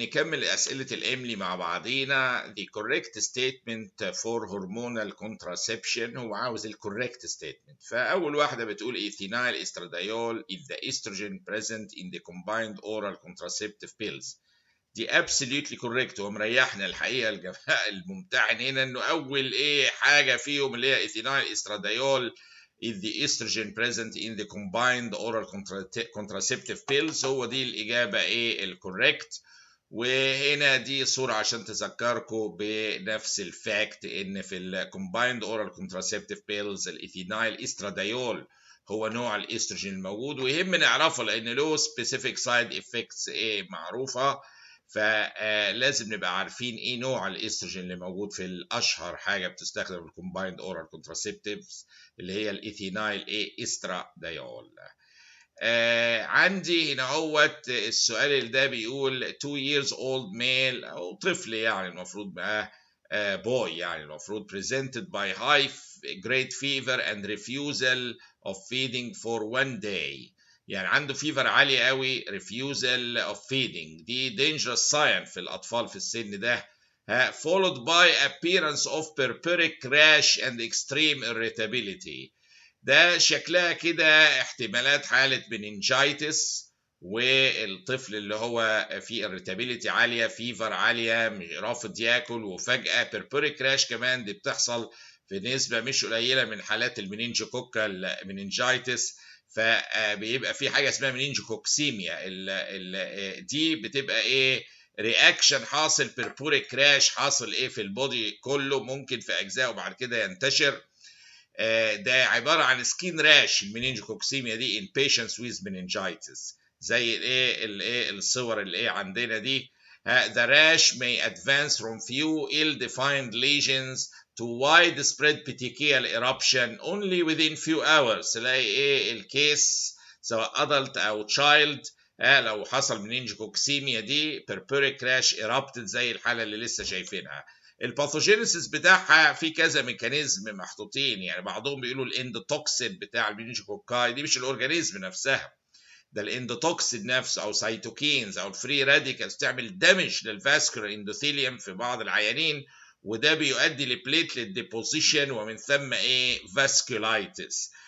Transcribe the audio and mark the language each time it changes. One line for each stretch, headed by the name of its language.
Arabic: نكمل أسئلة الإملي مع بعضينا.
English: The correct statement for hormonal contraception.
Arabic: هو عاوز ال
English: correct statement.
Arabic: فأول واحدة بتقول
English: ethinyl estradiol is the estrogen present in the combined oral contraceptive pills. دي absolutely correct
Arabic: ومريحنا الحقيقة الجماعة الممتحن هنا إنه أول حاجة فيهم اللي هي
English: ethinyl estradiol is the estrogen present in the combined oral contraceptive pills.
Arabic: هو دي الإجابة الكوريكت. وهنا دي صورة عشان تذكركم بنفس الفاكت إن في ال
English: combined oral contraceptive pills
Arabic: الإيثينايل استراديول هو نوع الاستروجين الموجود، ويهم نعرفه لأن له
English: specific side effects
Arabic: معروفة. فلازم نبقى عارفين ايه نوع الاستروجين اللي موجود في الاشهر حاجه بتستخدم في الكومبايند اورال كونتراسيبتيفز اللي هي الايثينايل استراديول. عندي هنا اهوت السؤال اللي ده بيقول 2 years old male او طفل يعني المفروض بقى boy يعني المفروض presented by high grade fever and refusal of feeding for 1 day. يعني عنده فيفر عالي قوي
English: refusal of feeding،
Arabic: دي
English: dangerous sign
Arabic: في الأطفال في السن ده.
English: followed by appearance of purpuric rash and extreme irritability.
Arabic: ده شكلها كده احتمالات حالة مننجايتس، والطفل اللي هو فيه irritability عالية، فيفر عالية، رافض ياكل، وفجأة بيربوريك راش كمان. دي بتحصل في نسبة مش قليلة من حالات المننجوكوكال مننجايتس. فبيبقى في حاجة اسمها مننجوكوكسيميا. دي بتبقى رياكشن حاصل، بيربوريك راش حاصل في البودي كله، ممكن في أجزاء وبعد كده ينتشر. ده عباره عن سكين راش. المننجوكوكسيميا دي
English: in patients with meningitis
Arabic: زي الصور اللي عندنا دي.
English: The rash may advance from few ill-defined lesions to widespread petechial eruption only within few hours.
Arabic: تلاقي الكيس سواء adult او child لو حصل مننجوكوكسيميا دي
English: purpuric rash erupted
Arabic: زي الحاله اللي لسه شايفينها. الباثوجينيسيس بتاعها في كذا ميكانيزم محطوطين. يعني بعضهم بيقولوا الاندوتوكسين بتاع المننجوكوكاي دي مش الاورجانيزم نفسها، ده الاندوتوكسين نفسه او سيتوكينز او الفري راديكالز تعمل دامج للفاسكولار اندوثيليوم في بعض العيانين، وده بيؤدي لبليتلت ديبوزيشن ومن ثم فاسكولايتس.